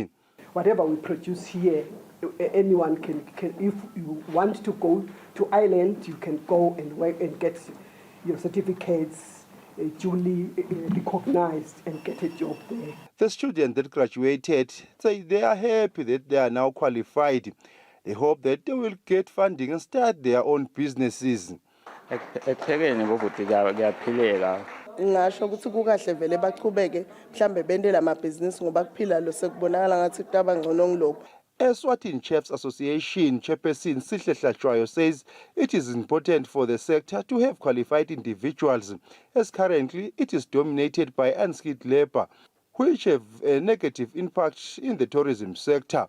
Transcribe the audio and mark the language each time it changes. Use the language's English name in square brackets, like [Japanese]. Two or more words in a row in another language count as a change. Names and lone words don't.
[English] Whatever we produce here, anyone can if you want to go to Ireland, you can go and work and get your certificates duly recognized and get a job there. The students that graduated say they are happy that they are now qualified. They hope that they will get funding and start their own businesses. [Swati] Ngasho ukuthi kukahle vele baqhubeke mhlambe bende lamabhizinisi ngoba kuphila lo sekubonakala ngathi kutaba ngcono ngilokho. [English] Eswatini Chefs Association Chairperson Sihle Hlachwayo says it is important for the sector to have qualified individuals, as currently it is dominated by unskilled labor, which have a negative impact in the tourism sector.